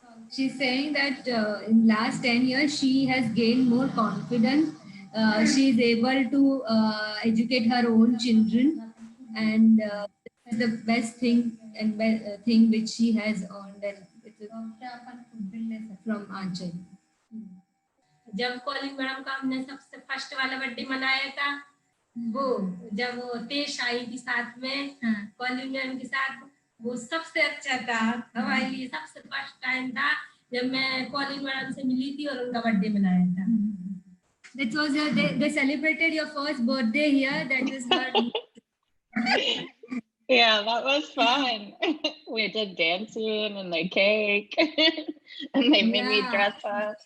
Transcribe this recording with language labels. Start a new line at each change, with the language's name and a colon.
English: She's saying that in last 10 years she has gained more confidence. She is able to educate her own children, and it's the best thing and thing which she has earned, and it's from Anchal.
Hindi: जब calling madam का हमने सबसे first वाला birthday मनाया था वो जब वो पेश आई थी साथ में कॉलिंग मैडम के साथ वो सबसे अच्छा था हमारे लिए सबसे फर्स्ट टाइम था जब मैं कॉलिंग मैडम से मिली थी और उनका बर्थडे मनाया था
English: That was they celebrated your first birthday here. That is her. Yeah, that was fun. We did dancing and the cake, and they made me dress up.